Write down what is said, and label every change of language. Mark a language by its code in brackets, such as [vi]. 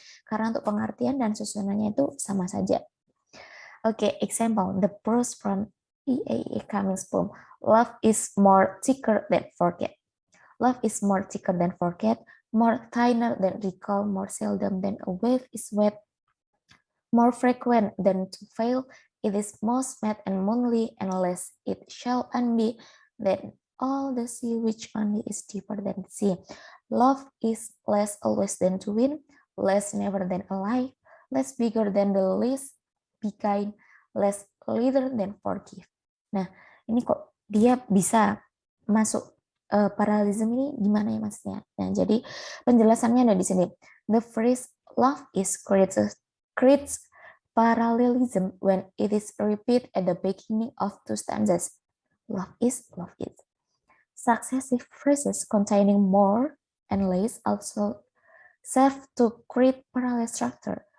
[id] Karena untuk pengertian dan susunannya itu sama saja. [en] Okay, example, the prose from E.A. Cummings' poem, Love is more thicker than forget. Love is more thicker than forget, more thinner than recall, more seldom than a wave is wet, more frequent than to fail, it is most mad and moonly, and less it shall unbe than all the sea which only is deeper than the sea. Love is less always than to win, less never than alive, less bigger than the least, be kind, less leader than forgive. [id] Nah, ini kok dia bisa masuk parallelism ini gimana ya maksudnya? Nah, jadi penjelasannya ada di sini. [en] The phrase love is creates parallelism when it is repeated at the beginning of two stanzas. Love is, love is. Successive phrases containing more and less also serve to create parallel structure.